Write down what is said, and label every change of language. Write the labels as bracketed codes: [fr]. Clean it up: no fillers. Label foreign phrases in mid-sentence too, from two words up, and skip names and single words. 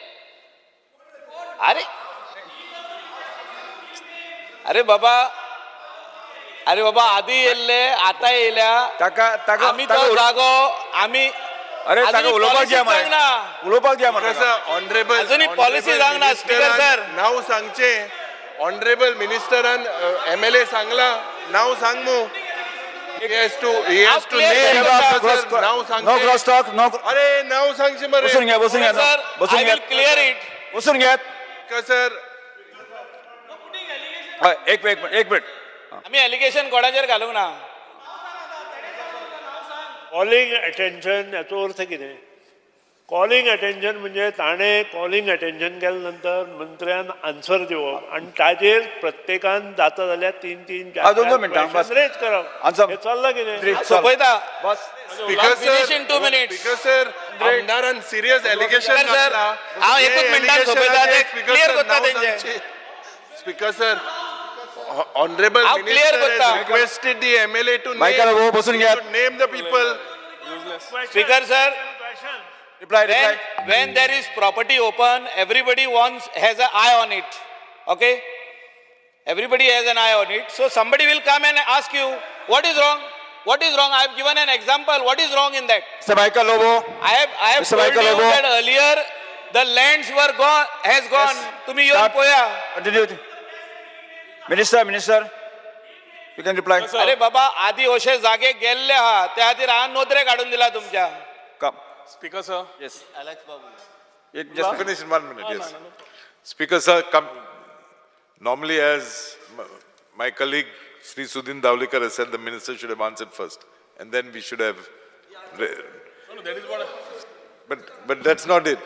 [kok] अरे बाबा आदी येयल्ले आतां येयल्या आमी तो जागो आमी अरे ताका उलोवपाक द्या मरे. उलोवपाक द्या मरे. ऑनरेबल अजूनही policy सांगना, [en] Speaker sir. [kok] नाव सांगचे ऑनरेबल मिनिस्टरान MLA सांगला नाव सांग मू. [en] He has to clear name [kok] करता. [en] the person. [kok] नाव नो सांगचे [en] cross talk नो. [kok] अरे नाव सांगचे मरे. बसून घ्या. सर, [en] I will clear it. [kok] बसून घ्या. सर एक मिनिट आम्ही एलिगेशन कोणाचेर घालूंक ना. [en] calling attention [kok] याचो अर्थ कितें? [en] calling attention [kok] म्हणजे ताणें [en] calling attention [kok] केल्या नंतर मंत्र्यान आन्सर दिवप आनी ताजेर प्रत्येकान जाता जाल्यार 3-3 दोन मिनटां, बस. रेज करप. आन्सर. हे चल्लां कितें? सोपयता. बस. स्पीकर [en] finish in 2 minutes. Speaker sir [kok] आमदारान [en] serious allegation Speaker sir, [kok] हांव एकूच मिनटान सोपयता ते clear करता तेंचे. [en] Speaker sir honourable [kok] हांव clear करता. [en] requested the MLA to [kok] मायकल हो बसून घ्या. [en] name the people. Speaker sir, रिप्लाय. when there is property open, everybody has an eye on it. Okay? Everybody has an eye on it. So somebody will come and ask you, what is wrong? What is wrong? I have given an example. What is wrong in that? Mr. Michael Lobo. I have Mr. told Michael you Lobo. that earlier the lands were gone. [kok] तुम्ही येऊन पोया. [en] Continue. Minister. You can reply. [kok] अरे बाबा आधी अशे जागे गेल्ले आहा त्या खातीर हांवें नोंदरे काढून दिला तुमच्या. [en] Come. स्पीकर सर Yes. Alex Babu. Just finish. Finish in 1 minute. Yes. Speaker sir, normally as my colleague Sri Sudhin Davlikar has said, the minister should have answered first, and then we should have. No, that is what. But that's not it.